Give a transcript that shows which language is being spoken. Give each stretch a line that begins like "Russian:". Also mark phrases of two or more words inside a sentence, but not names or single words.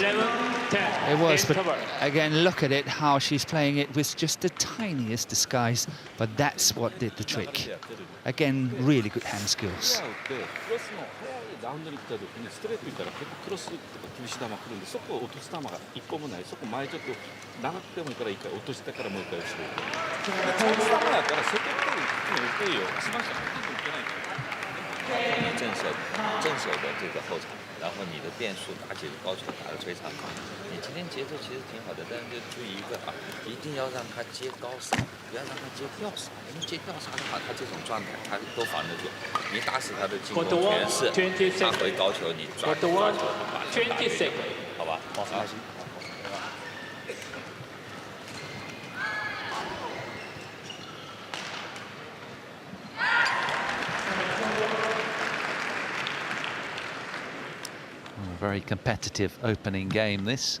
English: 11-10. It was, but Cover. again, look at it, how she's playing it with just the tiniest disguise, but that's what did the trick. Again, really good hand skills.
Japanese: ラウンドに来た時にストレートいったら結構クロスとか厳しい球来るんで、そこを落とす球が一個もない。そこ前ちょっと長くてもいいから一回落としてからもう一回後ろ。チャンス球やから積極的に打てよ。スマッシュ入ってもいけないから。
Chinese: 你正手的这个后场，然后你的变速打起高球打得非常好。你今天节奏其实挺好的，但是就注意一个啊，一定要让他接高杀，不要让他接吊杀。因为接吊杀的话，他这种状态他都防得住。你打死他的进攻全是他回高球，你抓球把球打回去，好吧？好。
English: Very competitive opening game, this.